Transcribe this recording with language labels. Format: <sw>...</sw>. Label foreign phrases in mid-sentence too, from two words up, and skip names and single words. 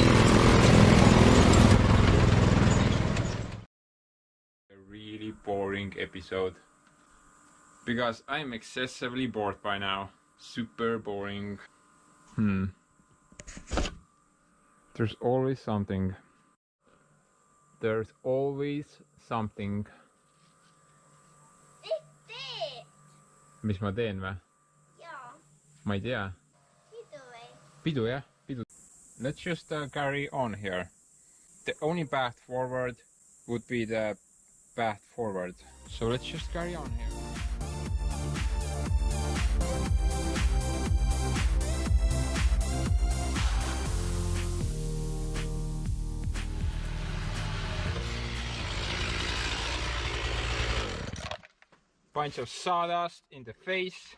<en>Really boring episode because I'm excessively bored by now. Super boring. There's always something. There's always something.</en> <et>Mis ma teen või? Jaa. Ma ei tea. Pidu või? Pidu jah, pidu.</et> <en>Let's just carry on here. The only path forward would be the path forward. So let's just carry on here. Bunch of sawdust in the face.</en>